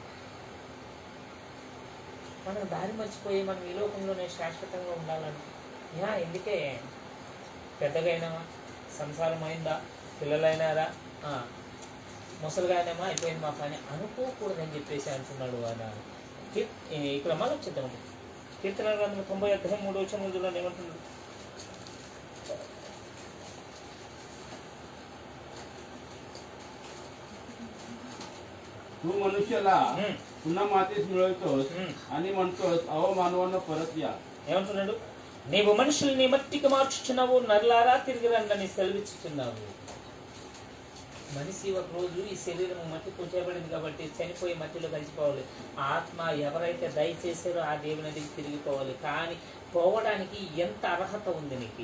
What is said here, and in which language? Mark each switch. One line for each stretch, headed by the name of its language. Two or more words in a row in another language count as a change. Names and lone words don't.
Telugu: మనం దారి మర్చిపోయి మనం ఈ లోకంలోనే శాశ్వతంగా ఉండాలంటే ఎందుకే? పెద్దగా అయినామా, సంసారం అయిందా, పిల్లలైనారా, ముసలిగా అయినామా, అయిపోయింది మా పని అనుకోకూడదని చెప్పేసి అంటున్నాడు. ఆయన ఇక్కడ మళ్ళీ వచ్చేద్దాం. కీర్తన గ్రంథం 90 అధ్యాయం 3వ వచనంలో ఏమంటున్నాడు?
Marathi: तू मनुष्याला पुन्हा मातीस मिळवतोस आणि म्हणतोस अहो मानवांना परत या.
Telugu: ఏమంటున్నాడు? నీవు మనుషుల్ని మట్టికి మార్చుచున్నావు, నరులారా తిరిగి రండి సెలవిచ్చుచున్నావు. మనిషి ఒక రోజు ఈ శరీరం మట్టితో చేయబడింది కాబట్టి చనిపోయి మట్టిలో కలిసిపోవాలి. ఆత్మ ఎవరైతే దయచేసారో ఆ దేవుని దగ్గరికి తిరిగిపోవాలి. కానీ పోవడానికి ఎంత అర్హత ఉంది నీకు?